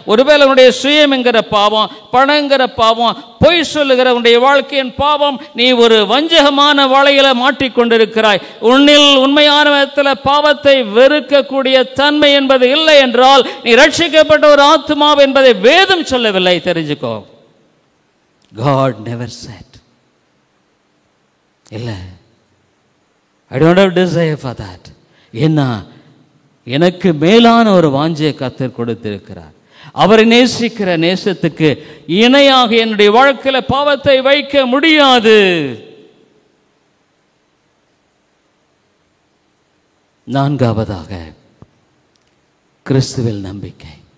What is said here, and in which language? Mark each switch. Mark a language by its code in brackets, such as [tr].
[ta] ஒருவேளை உன்னுடைய சுயம் என்கிற பாவம், பணங்கிற பாவம், பொய் சொல்லுகிற உன்னுடைய வாழ்க்கையின் பாவம். நீ ஒரு வஞ்சகமான வலையில மாட்டிக்கொண்டிருக்கிறாய். உன்னில் உண்மையான விதத்தில் பாவத்தை வெறுக்கக்கூடிய தன்மை என்பது இல்லை என்றால் நீ ரட்சிக்கப்பட்ட ஒரு ஆத்மா என்பதை வேதம் சொல்லவில்லை. தெரிஞ்சுக்கோ. [en] God never said. [ta] இல்லை, [en] I don't have desire for that. [ta] ஏன்னா எனக்கு மேலான ஒரு வாஞ்சையை கர்த்தர் கொடுத்திருக்கிறார். அவரை நேசிக்கிற நேசத்துக்கு இணையாக என்னுடைய வாழ்க்கையில பாவத்தை வைக்க முடியாது. நான்காவதாக, கிறிஸ்துவில் நம்பிக்கை.